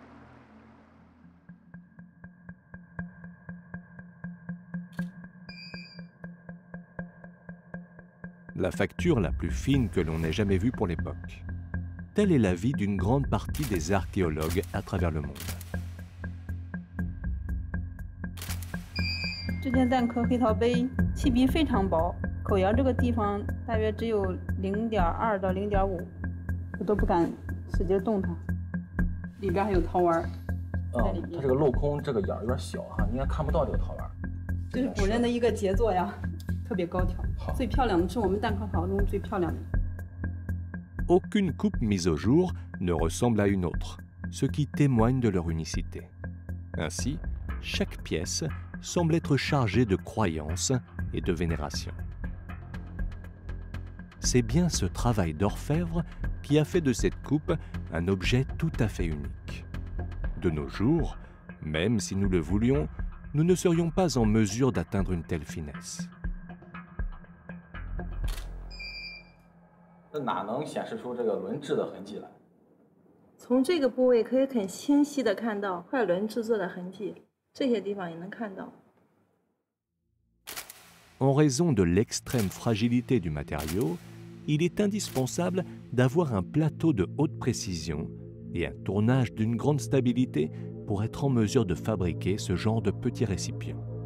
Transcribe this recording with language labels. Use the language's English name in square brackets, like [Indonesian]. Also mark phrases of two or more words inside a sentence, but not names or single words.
[French] La facture la plus fine que l'on ait jamais vue pour l'époque. Tel est l'avis d'une grande partie des archéologues à travers le monde. [Chinese] 这件蛋壳黑陶杯器壁非常薄，口沿这个地方大约只有0.2到0.5，我都不敢使劲动它。里边还有陶丸在里它面，这个镂空这个眼儿有点小哈，应该看不到这个陶丸。这是古人的一个杰作呀，特别高挑。好，最漂亮的是我们蛋壳陶中最漂亮的。 [French] Aucune coupe mise au jour ne ressemble à une autre, ce qui témoigne de leur unicité. Ainsi, chaque pièce semble être chargée de croyances et de vénération. C'est bien ce travail d'orfèvre qui a fait de cette coupe un objet tout à fait unique. De nos jours, même si nous le voulions, nous ne serions pas en mesure d'atteindre une telle finesse. [Chinese] 那哪能显示出这个轮制的痕迹来？从这个部位可以很清晰地看到快轮制作的痕迹，这些地方也能看到。 [French] En raison de l'extrême fragilité du matériau, il est indispensable d'avoir un plateau de haute précision et un tournage d'une grande stabilité pour être en mesure de fabriquer ce genre de petits récipients.